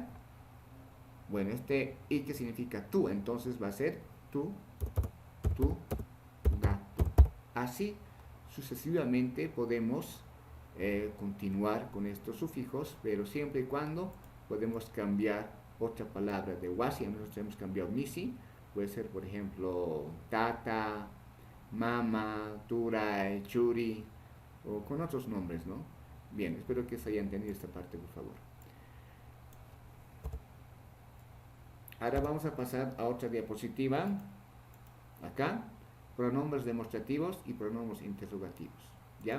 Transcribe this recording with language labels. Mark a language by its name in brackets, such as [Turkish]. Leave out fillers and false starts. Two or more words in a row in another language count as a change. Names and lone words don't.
[Spanish] Bueno, este i que significa tú, entonces va a ser tu gato. Así sucesivamente podemos continuar con estos sufijos, pero siempre y cuando podemos cambiar otra palabra de wasi. Nosotros hemos cambiado misi, puede ser por ejemplo [Quechua] tata, mama, turay, churi, [Spanish] o con otros nombres, ¿no? Bien, espero que se haya entendido esta parte, por favor. Ahora vamos a pasar a otra diapositiva. Acá, pronombres demostrativos y pronombres interrogativos, ¿ya?